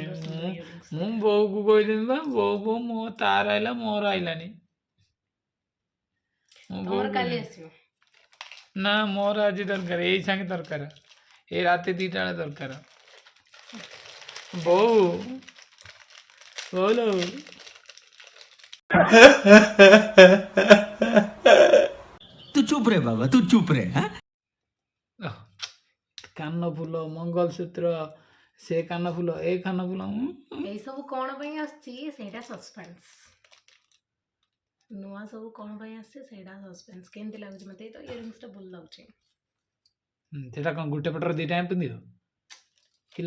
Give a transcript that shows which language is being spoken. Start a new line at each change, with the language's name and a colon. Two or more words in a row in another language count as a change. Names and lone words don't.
Odia: ମୁଁ ବୋଉକୁ କହିଦେବି ବା, ବୋଉ ମୋ ତାର ଆଇଲା, ମୋର ଆଇଲାନି। କାଲି ଆସିବ ନା, ମୋର ଆଜି ଦରକାର, ଏଇ ସାଙ୍ଗେ ଦରକାର, ଏଇ ରାତି 2ଟା ବେଳେ ଦରକାର। ବୋଉ ବୋଉ
Hindi: तू चुप रे बाबा, तू चुप रे।
Odia: କାନ ଫୁଲ, ମଙ୍ଗଳସୂତ୍ର, ସେ କାନ ଫୁଲ, ଏ କାନ ଫୁଲ, ଏଇ ସବୁ କ'ଣ ପାଇଁ ଆସିଛି ସେଇଟା ସସ୍ପେନ୍ସ। ନୂଆ ସବୁ କ'ଣ ପାଇଁ ଆସିଛି ସେଇଟା ସସ୍ପେନ୍ସ। କେମିତି ଲାଗୁଛି ମତେ? ଏଇ ତ ଇୟରିଙ୍ଗସଟା ଭଲ ଲାଗୁଛି। ସେଟା କ'ଣ ଗୋଟେ ପଟରେ 2ଟା ପିନ୍ଧିବ କିଲା?